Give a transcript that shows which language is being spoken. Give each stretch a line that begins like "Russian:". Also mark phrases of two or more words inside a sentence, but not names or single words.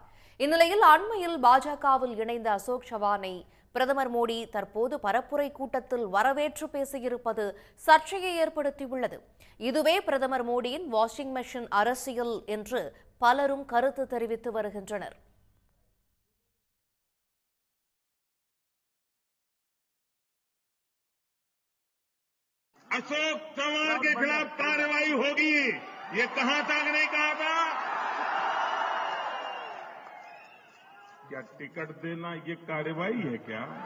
Tamil: இந்நிலையில் அண்மையில் பாஜகவில் இணைந்த அசோக் சவானை பிரதமர் மோடி தற்போது பரப்புரை கூட்டத்தில் வரவேற்று பேசியிருப்பது சர்ச்சையை ஏற்படுத்தியுள்ளது. இதுவே பிரதமர் மோடியின்
English: washing machine
Tamil: அரசியல் என்று பலரும் கருத்து தெரிவித்து வருகின்றனர்.
Hindi: अशोक चव्हाण के खिलाफ कार्रवाई होगी, ये कहां तक नहीं कहा था? क्या टिकट देना ये कार्रवाई है क्या?